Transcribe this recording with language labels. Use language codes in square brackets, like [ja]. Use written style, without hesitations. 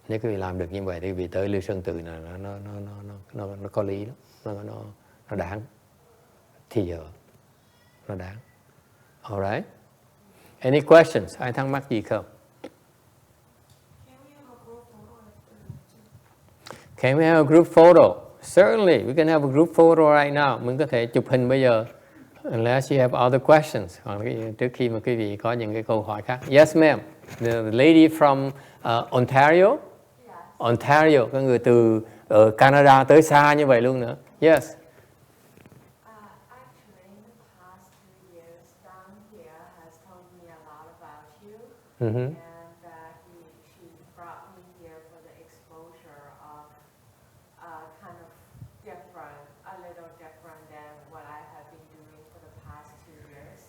[vi] Nếu quý vị làm được như vậy thì quý vị tới Lưu Sơn Tự này nó có lý lắm, nó đáng. Thì giờ nó đáng. Alright. [en] Any questions? [vi] Ai thắc mắc gì không? [en] Can we have a group photo? Certainly, we can have a group photo right now. [vi] Mình có thể chụp hình bây giờ. [en] Unless you have other questions. [vi] Trước khi mà quý vị có những cái câu hỏi khác. [en] Yes, ma'am. The lady from Ontario. Yes. [vi] Ontario, có người từ Canada tới xa như vậy luôn nữa. [en] Yes. Actually, in the past 2 years, down here has told me a lot about you, Mm-hmm. and she brought me here for the exposure of kind of different, a little different than what I have been doing for the past 2 years.